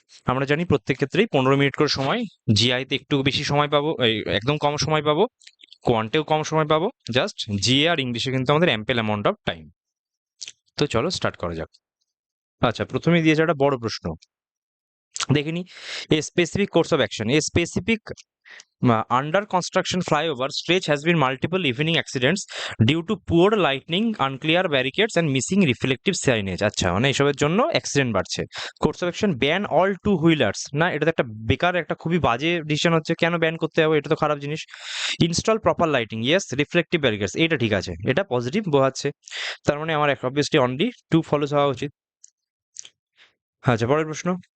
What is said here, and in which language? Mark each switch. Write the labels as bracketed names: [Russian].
[Bangla] আমরা জানি প্রত্যেক ক্ষেত্রেই 15 মিনিট করে সময়। জিআইতে একটু বেশি সময় পাবো, একদম কম সময় পাবো। কোয়ান্টেও কম সময় পাবো। জাস্ট জিএ আর ইংলিশে কিন্তু আমাদের অ্যাম্পেল অ্যামাউন্ট অফ টাইম। তো চলো স্টার্ট করা যাক। আচ্ছা, প্রথমেই দিয়েছে একটা বড় প্রশ্ন, দেখে নি। [English] A specific course of action, a specific under construction flyover stretch has been multiple evening accidents due to poor lighting, unclear barricades and missing reflective signage। [Bangla] আচ্ছা, মানে এসবের জন্য অ্যাক্সিডেন্ট বাড়ছে। [English] course of action ban all two wheelers, [Bangla] না এটা তো একটা বেকার, একটা খুবই বাজে ডিসিশন হচ্ছে। কেন ব্যান করতে হবে? এটা তো খারাপ জিনিস। [English] Install proper lighting, yes. [Bangla] Reflective ব্যারিকেডস, এটা ঠিক আছে, এটা পজিটিভ বোঝাচ্ছে। তার মানে আমার অবভিয়াসলি অনলি টু ফলোস হওয়া উচিত। আচ্ছা, পরের প্রশ্ন।